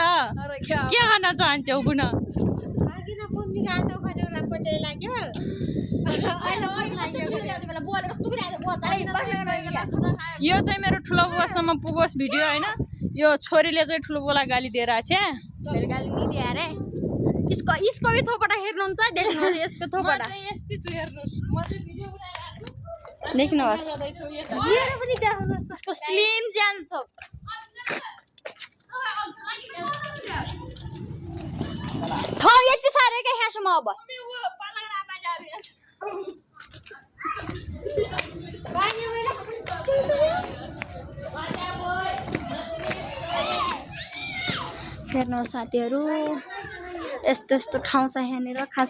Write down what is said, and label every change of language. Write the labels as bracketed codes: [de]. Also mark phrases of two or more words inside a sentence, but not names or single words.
[ne] के खान चाहन्छौ बुन? यो चाहिँ मेरो ठुलो बुवासम्म पुगोस् भिडियो हैन। यो छोरीले चाहिँ ठुलो बुवालाई गाली दिएर छ। गाली नि दिए रे। [hi] इसको भी [ne] थोपडा हेर्नुहुन्छ, देख्नुहोस् यसको थोपडा। देख्नुहोस् यसको स्लिम ज्यान छ। ठाउँ यति साह्रो क्या यहाँसम्म अब हेर्नुहोस् साथीहरू यस्तो यस्तो ठाउँ छ यहाँनिर खासै